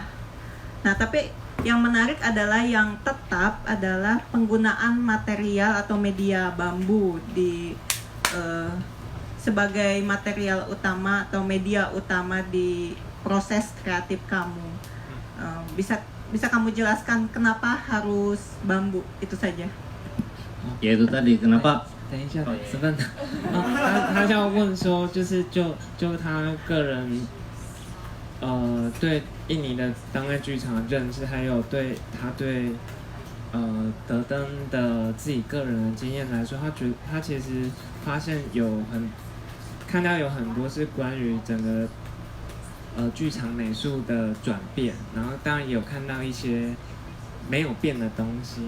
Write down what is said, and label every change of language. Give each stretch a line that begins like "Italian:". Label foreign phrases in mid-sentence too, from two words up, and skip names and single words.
Indonesian: Nah, tapi yang menarik adalah yang tetap adalah penggunaan material atau media bambu sebagai material utama atau media utama di proses kreatif kamu. Bisa kamu jelaskan kenapa harus bambu? Itu saja. Ya itu tadi kenapa
Chinese: 等一下，10分。他要问说，就他个人，对印尼的当代剧场的认识，还有他对德登的自己个人的经验来说，他其实发现看到有很多是关于整个剧场美术的转变，然后当然也有看到一些没有变的东西。